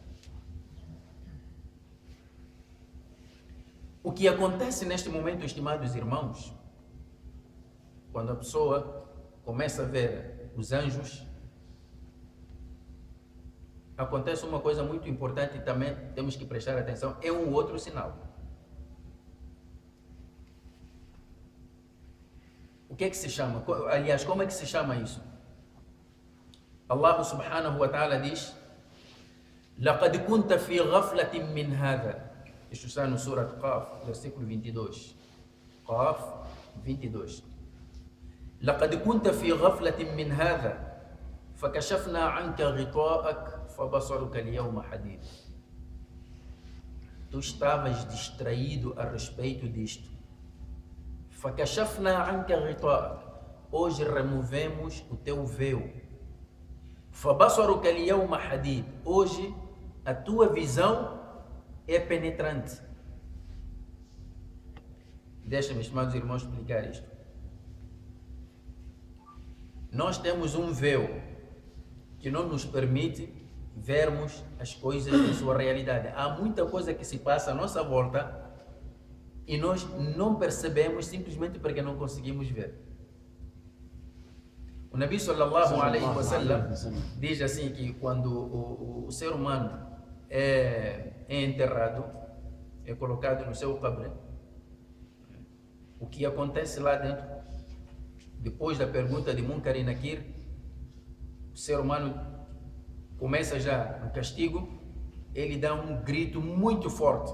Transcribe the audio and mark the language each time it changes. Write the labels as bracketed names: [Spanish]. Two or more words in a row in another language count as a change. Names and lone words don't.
[Portuguese] O que acontece neste momento, estimados irmãos, quando a pessoa começa a ver os anjos, acontece uma coisa muito importante e também temos que prestar atenção, é um outro sinal. O que é que se chama? Aliás, como é que se chama isso? [Arabic] الله سبحانه وتعالى diz: لَقَدْ كُنْتَ فِي غَفْلَةٍ مِّنْ هَذَا. [Portuguese] Isto está no Surat Qaf, versículo 22. Qaf 22. [Arabic] لَقَدْ كُنْتَ فِي غَفْلَةٍ مِّنْ هَذَا فَكَشَفْنَا عَنْكَ غِطَاءَكَ فَبَصَرُكَ الْيَوْمَ حَدِيدٌ. [Portuguese] Tu estavas distraído a respeito disto. [Arabic] فَكَشَفْنَا عَنْكَ غِطَاءَكَ. [Portuguese] Hoje removemos o teu véu. [Arabic] فَبَصَرُكَ الْيَوْمَ حَدِيدٌ. [Portuguese] Hoje a tua visão é penetrante. Deixa-me, estimados irmãos, explicar isto. Nós temos um véu que não nos permite vermos as coisas em sua realidade. Há muita coisa que se passa à nossa volta e nós não percebemos simplesmente porque não conseguimos ver. O Nabi [Arabic] صلى الله عليه وسلم [Portuguese] diz assim que quando o ser humano é enterrado, é colocado no seu qabr, o que acontece lá dentro, depois da pergunta de Munkar e Nakir, o ser humano começa já no castigo, ele dá um grito muito forte.